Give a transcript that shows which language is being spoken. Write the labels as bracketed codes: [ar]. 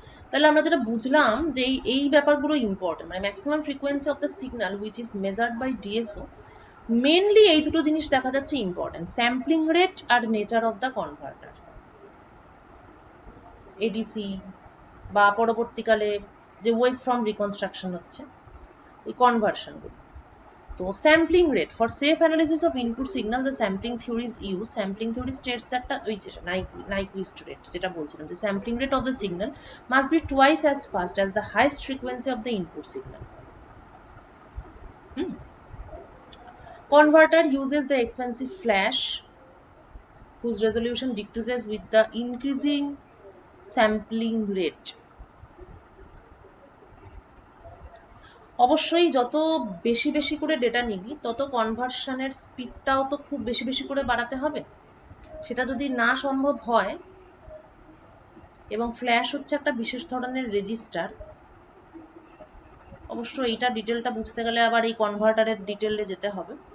[bn] তাহলে আমরা যেটা বুঝলাম যে এই ব্যাপারগুলো ইম্পর্টেন্ট, মানে [en] maximum frequency of the signal which is measured by DSO, [bn] mainly এই দুটো জিনিস দেখা যাচ্ছে important, sampling rate আর [en] nature of the converter, [bn] ADC বা পরবর্তীকালে যে ওয়েভ ফর্ম রিকনস্ট্রাকশন হচ্ছে, ওই কনভার্সনগুলো। [en] তো sampling rate, for safe analysis of input signal the sampling theory is use. Sampling theory states that [bn] ওই যে নাইকুইস্ট রেট যেটা বলছিলাম, যে [en] Sampling rate of the signal must be twice as fast as the highest frequency of the input signal. Converter uses the expensive flash whose resolution decreases with the increasing sampling rate. [bn] অবশ্যই যত বেশি বেশি করে data নিবি, তত কনভার্সনের স্পিডটাও তো খুব বেশি বেশি করে বাড়াতে হবে। সেটা যদি না সম্ভব হয়, এবং ফ্ল্যাশ হচ্ছে একটা বিশেষ ধরনের রেজিস্টার, অবশ্য এইটা ডিটেলটা বুঝতে গেলে আবার এই কনভার্টারের ডিটেলে যেতে হবে।